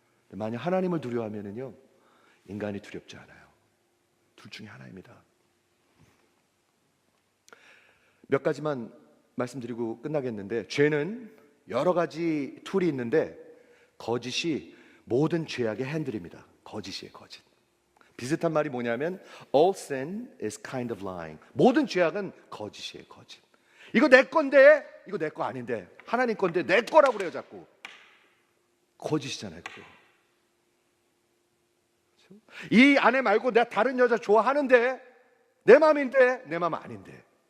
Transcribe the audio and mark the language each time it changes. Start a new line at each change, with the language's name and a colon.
Korean: 만약 하나님을 두려워하면요 인간이 두렵지 않아요. 둘 중에 하나입니다. 몇 가지만 말씀드리고 끝나겠는데, 죄는 여러 가지 툴이 있는데 거짓이 모든 죄악의 핸들입니다. 거짓이에요, 거짓. 비슷한 말이 뭐냐면
English: all sin is kind of lying.
Korean: 모든 죄악은 거짓이에요, 거짓. 이거 내 건데, 이거 내 거 아닌데, 하나님 건데 내 거라고 그래요 자꾸. 거짓이잖아요, 그거. 이 아내 말고 내가 다른 여자 좋아하는데 내 마음인데 내 마음 아닌데.